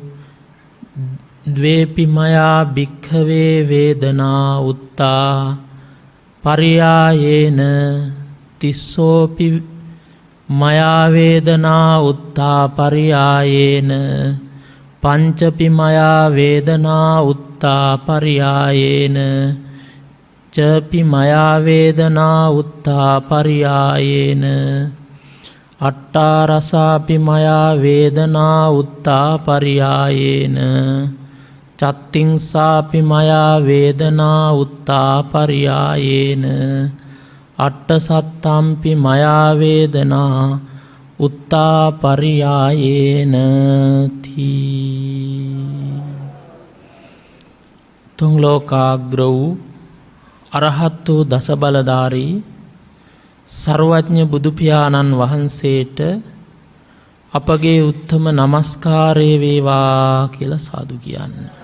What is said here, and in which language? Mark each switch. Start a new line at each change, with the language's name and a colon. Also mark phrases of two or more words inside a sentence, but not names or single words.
Pali: ද්වේපි මයා භික්ඛවේ වේදනා උත්තා පරියායේන තිස්සෝපි මයා වේදනා උත්තා පරියායේන පංචපි මයා වේදනා උත්තා පරියායේන චපි මයා වේදනා උත්තා පරියායේන අට්ඨාරසාපි මයා වේදනා උත්තා පරියායේන චත්තිංසාපි මයා වේදනා උත්තා පරියායේන අට්ඨ සත්තම්පි මයා වේදනා උත්තා පරියායේන තී.
Sinhala: තුන් ලෝකාග්‍ර වූ අරහත් වූ දසබලධාරී සර්වඥ බුදුපියාණන් වහන්සේට අපගේ උත්තම නමස්කාරය වේවා කියලා සාදු කියන්න.